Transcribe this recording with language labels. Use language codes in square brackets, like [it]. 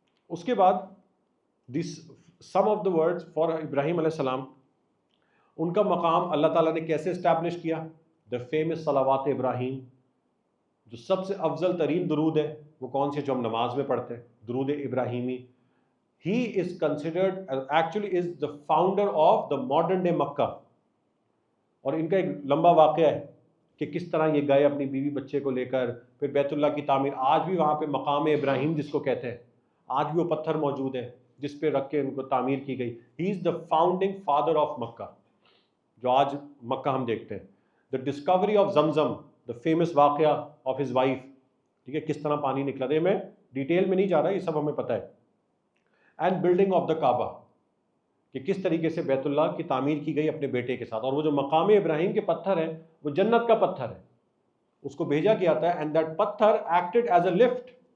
[ur] اس کے بعد [en] some of the words for [ur] ابراہیم علیہ السلام، ان کا مقام اللہ تعالیٰ نے کیسے اسٹیبلش کیا؟ [en] the famous [ur] صلوات ابراہیم. جو سب سے افضل ترین درود ہے وہ کون سے؟ جو ہم نماز میں پڑھتے ہیں، درود ابراہیمی. [en] He is considered actually is the founder of the modern day Mecca. [ur] اور ان کا ایک لمبا واقعہ ہے کہ کس طرح یہ گئے اپنی بیوی بچے کو لے کر، پھر بیت اللہ کی تعمیر. آج بھی وہاں پہ مقام ابراہیم جس کو کہتے ہیں، آج بھی وہ پتھر موجود ہے جس پہ رکھ کے ان کو تعمیر کی گئی. [en] He is the founding father of Mecca, [ur] جو آج مکہ ہم دیکھتے ہیں. [en] The discovery of Zamzam, the famous واقعہ of his wife. [ur] ٹھیک ہے، کس طرح پانی نکلا تھا. میں ڈیٹیل میں نہیں جا رہا، یہ سب ہمیں پتہ ہے. [en] and building of the [ur] کعبہ، کہ کس طریقے سے بیت اللہ کی تعمیر کی گئی اپنے بیٹے کے ساتھ. اور وہ جو مقام ابراہیم کے پتھر ہے وہ جنت کا پتھر ہے، اس کو بھیجا گیا تھا. [en] And that پتھر acted as a lift.